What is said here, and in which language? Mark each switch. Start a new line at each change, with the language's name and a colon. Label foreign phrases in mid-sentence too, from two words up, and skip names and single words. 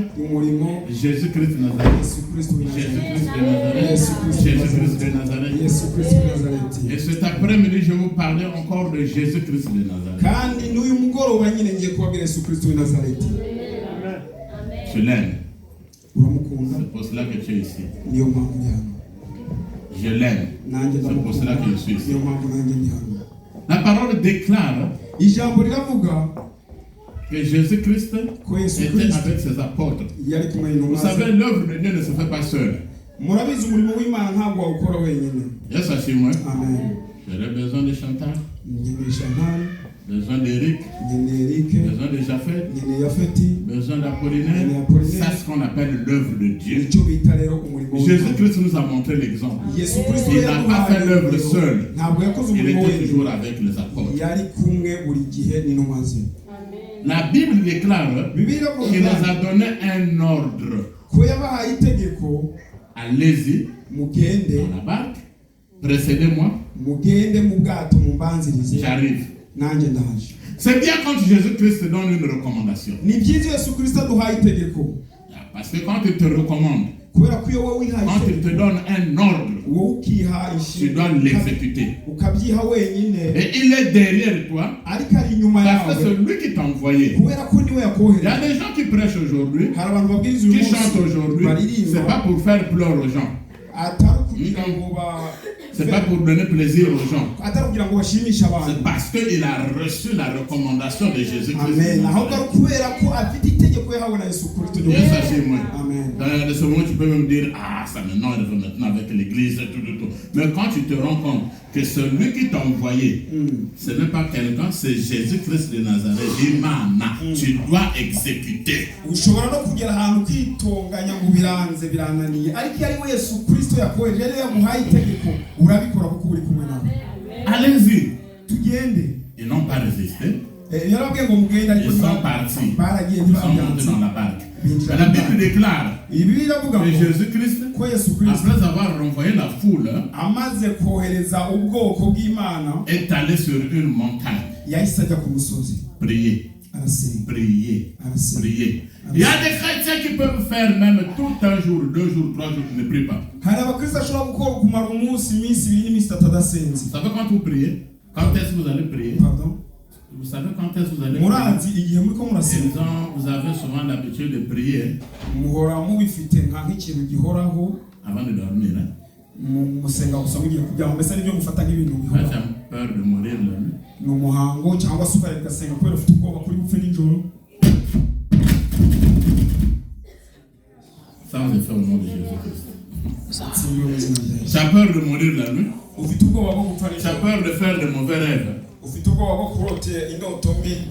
French: Jésus-Christ de Nazareth. Jésus-Christ de Nazareth. Jésus-Christ de Nazareth. Et cet après-midi, je vais vous parler encore de Jésus-Christ de Nazareth. Je l'aime.
Kinyarwanda: uramukunda
French: C'est pour cela que tu es ici.
Kinyarwanda: niyo mpamvu ndi hano
French: Je l'aime.
Kinyarwanda: nanjye
French: C'est pour cela
Kinyarwanda: ndamukunda
French: que je suis ici.
Kinyarwanda: niyo mpamvu nanjye ndi hano.
French: La parole déclare
Kinyarwanda: ijambo riravuga
French: que Jésus-Christ
Kinyarwanda: ko Yesu
French: était
Kinyarwanda: Kristo
French: avec ses apôtres.
Kinyarwanda: yari kumwe
French: Vous
Kinyarwanda: n'intumwa
French: savez,
Kinyarwanda: ze.
French: l'œuvre de Dieu ne se fait pas seule.
Kinyarwanda: murabizi umurimo w'Imana ntabwo wawukora wenyine.
French: Yes, assure-moi. Amen. J'aurais besoin de Chantal,
Kinyarwanda: nkeneye Chantal,
French: besoin d'Éric,
Kinyarwanda: nkeneye Eric,
French: besoin de Japhet,
Kinyarwanda: nkeneye Yafeti,
French: besoin d'Apollinaire. Ça, c'est ce qu'on appelle l'œuvre de Dieu.
Kinyarwanda: icyo bita rero umurimo w'Imana.
French: Jésus-Christ nous a montré l'exemple.
Kinyarwanda: Yesu Kristo
French: Il n'a pas fait l'œuvre seul.
Kinyarwanda: ntabwo yakoze
French: Il
Kinyarwanda: umurimo
French: était toujours
Kinyarwanda: wenyine,
French: avec les apôtres.
Kinyarwanda: yari kumwe buri gihe n'intumwa ze.
French: La Bible déclare
Kinyarwanda: Bibiliya
French: qu'il nous
Kinyarwanda: ivuga
French: a donné un ordre.
Kinyarwanda: ko yabahaye itegeko,
French: Allez-y
Kinyarwanda: mugende
French: dans la barque, précédez-moi,
Kinyarwanda: mugende mu bwato mumbanzirize,
French: j'arrive.
Kinyarwanda: nanjye ndaje.
French: C'est bien quand Jésus-Christ te donne une recommandation.
Kinyarwanda: Ni byiza Yesu Kristo aduhaye itegeko,
French: Parce que quand il te recommande,
Kinyarwanda: kubera ko iyo wowe wihaye
French: quand il te
Kinyarwanda: itegeko
French: donne un ordre,
Kinyarwanda: wowe ukiha
French: tu dois l'exécuter.
Kinyarwanda: ukabyiha wenyine,
French: Et il est derrière toi,
Kinyarwanda: ariko ari inyuma
French: parce que
Kinyarwanda: yawe
French: c'est lui qui t'a envoyé.
Kinyarwanda: kubera ko niwe
French: Il y a
Kinyarwanda: yakohereza.
French: des gens qui prêchent aujourd'hui,
Kinyarwanda: Hari abantu babwiriza uyu
French: qui chantent
Kinyarwanda: munsi
French: aujourd'hui, c'est
Kinyarwanda: baririmba
French: pas pour faire pleurer aux gens,
Kinyarwanda: atari kugira ngo
French: c'est pas pour donner plaisir aux gens.
Kinyarwanda: atari kugira ngo bashimishe abantu.
French: C'est parce qu'il a reçu la recommandation de Jésus-Christ. Amen.
Kinyarwanda: ahubwo ari kubera ko afite itegeko yahawe na Yesu Kristo.
French: Et ça, c'est moi. Amen. Dans ce moment, tu peux même dire, ah, ça maintenant, il va maintenant avec l'église, tout. Mais quand tu te rends compte que celui qui t'a envoyé, ce n'est pas quelqu'un, c'est Jésus-Christ de Nazareth, Imana, tu dois exécuter.
Kinyarwanda: ushobora no kugera ahantu ukitonganya ngo biranze birananiye, ariko iyo ari we Yesu Kristo yakohereje, rero yamuhaye itegeko urabikora kuko uri kumwe nawe.
French: Allez-y.
Kinyarwanda: Tugende.
French: Ils n'ont pas résisté.
Kinyarwanda: Yarababwiye ngo mugende, ariko
French: Ils sont partis.
Kinyarwanda: baragiye
French: Ils sont montés
Kinyarwanda: ntibabyanze.
French: dans la barque. Mais la Bible déclare
Kinyarwanda: Ibi iravuga
French: que
Kinyarwanda: ngo
French: Jésus-Christ,
Kinyarwanda: ko Yesu Kristo
French: après avoir renvoyé la foule,
Kinyarwanda: amaze kohereza ubwoko bw'Imana
French: est allé sur une montagne.
Kinyarwanda: yahise ajya ku musozi
French: Prier,
Kinyarwanda: arasenga.
French: prier,
Kinyarwanda: Arasenga.
French: prier. Il y a des chrétiens qui peuvent faire même tout un jour, 2 jours, 3 jours, qui ne prient pas.
Kinyarwanda: Hari abakristo ashobora gukora kumara umunsi, iminsi ibiri n'iminsi itatu adasenze.
French: Vous savez quand vous priez? Quand est-ce que vous allez prier? Pardon? Vous savez quand est-ce que vous allez prier?
Kinyarwanda: Murazi igihe muriko murasenga
French: Vous avez souvent l'habitude de prier
Kinyarwanda: muhora mubifite nk'ikintu gihoraho
French: avant de dormir. Hein?
Kinyarwanda: musenga gusa mugiye kuryama, mbese nibyo mufata nk'ibintu
French: Quand tu
Kinyarwanda: bihoraho.
French: as peur de mourir la nuit,
Kinyarwanda: Ni umuhango cyangwa se ugasenga kubera ufite ubwoba kuri bupfe nijoro.
French: ça on le fait au nom de Jésus-Christ.
Kinyarwanda: Sinzi mu izina rya Yesu.
French: Tu as peur de mourir la nuit,
Kinyarwanda: Ufite ubwoba bwo gupfa
French: tu as
Kinyarwanda: nijoro,
French: peur de faire de mauvais rêves.
Kinyarwanda: ufite ubwoba bwo kurotera indoto mbi,